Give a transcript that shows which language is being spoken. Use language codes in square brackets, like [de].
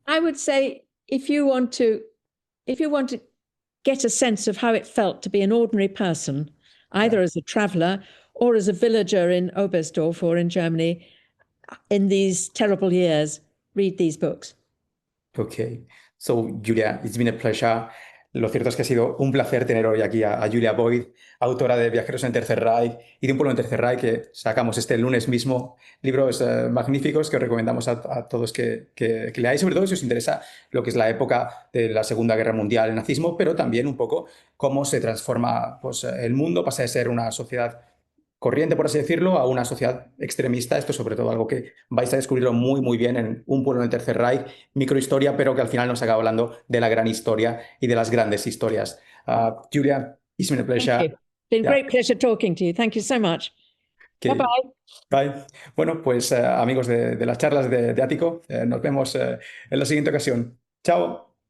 [en] I would say, if you want to if you want to get a sense of how it felt to be an ordinary person, either as a traveller or as a villager in Oberstdorf or in Germany in these terrible years, read these books. Okay. So, Julia, it's been a pleasure. [es] Lo cierto es que ha sido un placer tener hoy aquí a Julia Boyd, autora de Viajeros en el Tercer Reich y de un pueblo en el Tercer Reich, que sacamos este lunes mismo. Libros magníficos que os recomendamos a todos que leáis, sobre todo si os interesa lo que es la época de la Segunda Guerra Mundial, el nazismo, pero también un poco cómo se transforma pues, el mundo, pasa de ser una sociedad corriente, por así decirlo, a una sociedad extremista. Esto es sobre todo algo que vais a descubrirlo muy, muy bien en Un pueblo en el Tercer Reich, microhistoria, pero que al final nos acaba hablando de la gran historia y de las grandes historias. [en] Julia, it's been a pleasure. Thank you. Been a great pleasure talking to you. Thank you so much. Okay. Bye-bye. Bye. [es] Bueno, pues amigos de las charlas de Ático, nos vemos en la siguiente ocasión. Chao.